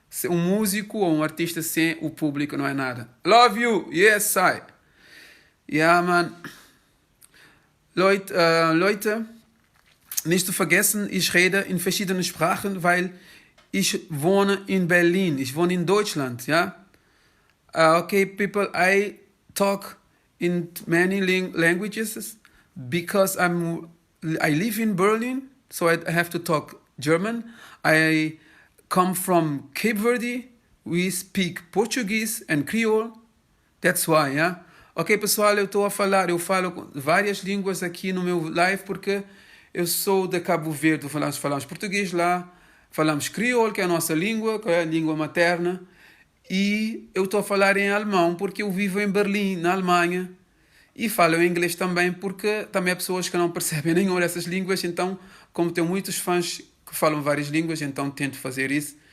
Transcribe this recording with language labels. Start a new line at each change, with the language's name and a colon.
Portuguese: Um músico ou um artista sem o público não é nada.
English: Love you, yes, I. Yeah, man.
German: Leute, nicht zu vergessen, ich rede in verschiedenen Sprachen, weil ich wohne in Berlin, ich wohne in Deutschland, ja?
English: Okay, people, I talk in many languages because I live in Berlin, so I have to talk German. I come from Cape Verde, we speak Portuguese and Creole, that's why, yeah?
Portuguese: Ok, pessoal, eu falo várias línguas aqui no meu live porque eu sou de Cabo Verde, falamos português lá, falamos crioulo, que é a nossa língua, que é a língua materna, e eu estou a falar em alemão porque eu vivo em Berlim, na Alemanha, e falo inglês também porque também há pessoas que não percebem nenhuma dessas línguas, então, como tenho muitos fãs que falam várias línguas, então tento fazer isso.